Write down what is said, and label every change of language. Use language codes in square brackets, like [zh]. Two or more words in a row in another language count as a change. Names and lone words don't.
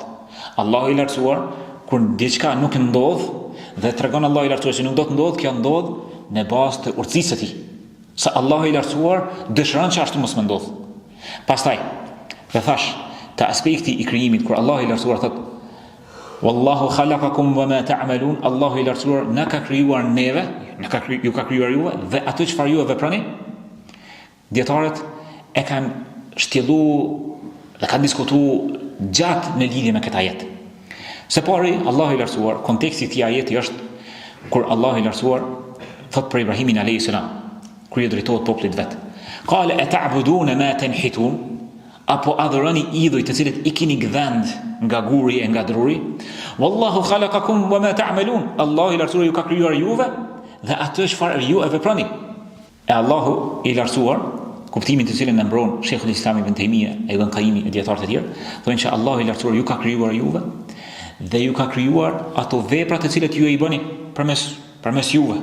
[sq] Allahu i lartësuar kur diçka nuk ndodh dhe tregon Allahu i lartësuar se nuk do të ndodh, kjo ndodh në bazë të urtësisë së tij. Se Allahu i lartësuar dëshiron që ashtu mos më ndodh. Pastaj, dhe thash, te aspekti i krijimit kur Allahu i lartësuar thot [ar] "والله خلقكم وما تعملون", [sq] Allahu i lartësuar na ka krijuar neve, ju ka krijuar juve dhe atë çfarë ju e veproni. Dietarët e kanë shtjellu dhe kanë diskutu gjatë në lidhje me këtë ajet. Se pari, Allahu i lartësuar, konteksti i këtij ajeti është kur Allahu i lartësuar thot për Ibrahimin [ar] عليه السلام, [sq] kur i drejtohet popullit vet. [ar] قال أتعبدون ما تنحتون, [sq] apo adhuroni idhuj të cilët i keni gdhend nga guri e nga druri. [ar] والله خلقكم وما تعملون, [sq] Allahu i lartësuar ju ka krijuar juve dhe atë çfarë ju e veproni. E Allahu i lartësuar, kuptimin të cilën e mbron Sheikhul Islam Ibn Taymija e Ibn Qayyim e dietarët e tjerë, thonë që Allahu i lartësuar ju ka krijuar juve dhe ju ka krijuar ato vepra të cilat ju e i bëni përmes juve.